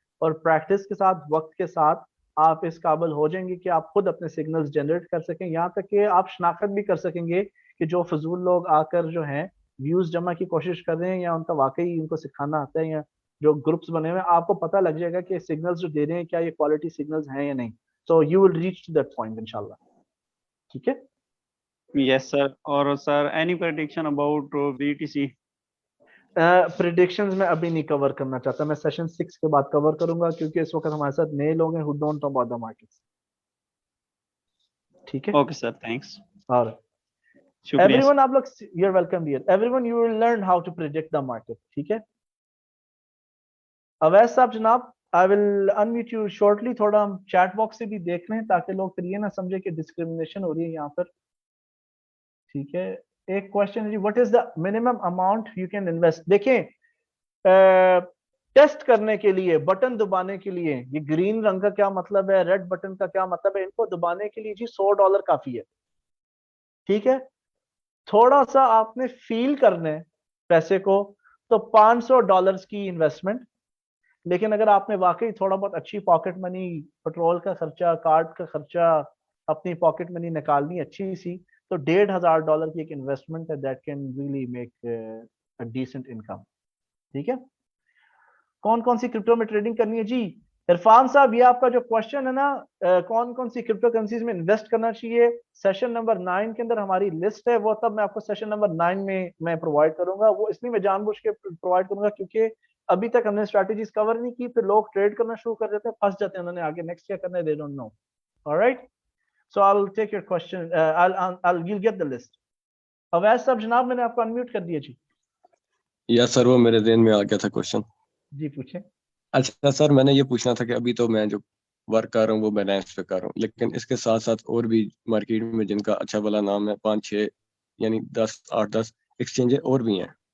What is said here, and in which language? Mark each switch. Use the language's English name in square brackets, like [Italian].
[Urdu] اور پریکٹس کے ساتھ، وقت کے ساتھ آپ اس قابل ہو جائیں گے کہ آپ خود اپنے سگنلز جنریٹ کر سکیں. یہاں تک کہ آپ شناخت بھی کر سکیں گے کہ جو فضول لوگ آ کر جو ہیں ویوز جمع کی کوشش کر رہے ہیں یا ان کا واقعی ان کو سکھانا آتا ہے، یا جو گروپس بنے ہوئے ہیں آپ کو پتہ لگ جائے گا کہ سگنلز جو دے رہے ہیں کیا یہ کوالٹی سگنلز ہیں یا نہیں. [English] So you will reach to that point inshallah. [Urdu] ٹھیک ہے. یس سر. اور سر [English] Any prediction about BTC؟ [Urdu] Predictions میں ابھی نہیں کور کرنا چاہتا، میں سیشن 6 کے بعد کور کروں گا کیونکہ اس وقت ہمارے ساتھ نئے لوگ ہیں [English] who don't know about the markets. [Urdu] ٹھیک ہے. Okay sir, thanks. [English] اور everyone [Urdu] آپ لوگ [English] you're welcome dear. everyone you will learn how to predict the market. [Urdu] ٹھیک ہے. اویس صاحب جناب [English] I will unmute you shortly. [Urdu] تھوڑا ہم چیٹ باکس سے بھی دیکھ لیں تاکہ لوگ پھر یہ نہ سمجھے کہ ڈسکریمنیشن ہو رہی ہے یہاں پر. ٹھیک ہے. ایک کوشچن ہے [English] what is the minimum amount you can invest. [Urdu] دیکھیں ٹیسٹ کرنے کے لیے، بٹن دبانے کے لیے، یہ گرین رنگ کا کیا مطلب ہے، ریڈ بٹن کا کیا مطلب ہے، ان کو دبانے کے لیے جی $100 کافی ہے. ٹھیک ہے. تھوڑا سا آپ نے فیل کرنا ہے پیسے کو تو $500 کی انویسٹمنٹ. لیکن اگر آپ نے واقعی تھوڑا بہت اچھی پاکٹ منی، پیٹرول کا خرچہ، کارڈ کا خرچہ، اپنی پاکٹ منی نکالنی اچھی سی تو $1,500 کی ایک انویسٹمنٹ ہے [English] That can really make decent income. [Urdu] ٹھیک ہے, کون کون سی کرپٹو میں ٹریڈنگ کرنی ہے؟ جی عرفان صاحب یہ آپ کا جو کوشچن ہے نا کون کون سی کرپٹو کرنسیز میں انویسٹ کرنا چاہیے, سیشن نمبر 9 کے اندر ہماری لسٹ ہے, وہ تب میں آپ کو سیشن نمبر 9 میں پرووائڈ کروں گا. وہ اس لیے میں جان بوجھ کے پرووائڈ کروں گا کیونکہ ابھی تک ہم نے اسٹریٹجیز کور نہیں کی, پھر لوگ ٹریڈ کرنا شروع کر دیتے ہیں, پھنس جاتے ہیں, انہوں نے آگے نیکسٹ کیا کرنا ہے, [English] they don't know. Alright, so I'll take your question, you'll get the list. [Urdu] Owais صاحب جناب میں نے آپ کو انمیوٹ کر دیا. جی یا سر وہ میرے ذہن میں آ گیا تھا کوشچن. جی پوچھیں. اچھا سر میں نے یہ پوچھنا تھا کہ ابھی تو میں جو ورک کر رہا ہوں وہ بینانس پہ کر رہا ہوں, لیکن اس کے ساتھ ساتھ اور بھی مارکیٹ میں جن کا اچھا والا نام ہے 5-6 یعنی 8-10 ایکسچینج اور بھی ہیں.